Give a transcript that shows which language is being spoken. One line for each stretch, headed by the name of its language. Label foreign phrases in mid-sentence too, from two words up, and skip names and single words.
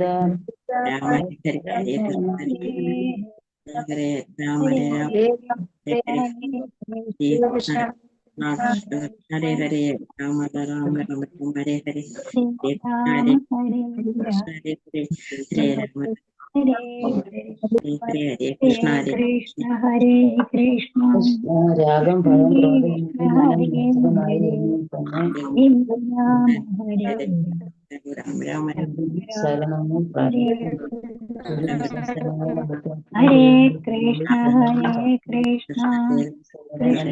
Sanskrit: രാമ ഹരേ ഹരേ കൃഷ്ണ ഹരേ രാമ ഹരേ രാമ ഹരേ ഹരേ കൃഷ്ണ കൃഷ്ണ ഹരേ ഹരേ രാമ രാമ രാമ രാമ ഹരേ ഹരേ ഹരേ രാമ ഹരേ കൃഷ്ണ ഹരേ ഹരേ ഹരേ രാമ ഹരേ ഹരേ ഹരേ ഹരേ ഹരേ കൃഷ്ണ ഹരേ കൃഷ്ണ ഹരേ കൃഷ്ണ
Malayalam: രാഗം
Sanskrit: ഹരേ
Malayalam: ഭയം ക്രോധം
Sanskrit: കൃഷ്ണ
Malayalam: മനം
Sanskrit: ഹരേ
Malayalam: നിശ്ചിതമായി
Sanskrit: ഹരേ
Malayalam: എന്നിൽ തന്നെ
Sanskrit: രാമ ഹരേ രാമ രാമ
Malayalam: ശരണവും
Sanskrit: ഹരേ ഹരേ കൃഷ്ണ ഹരേ കൃഷ്ണ കൃഷ്ണ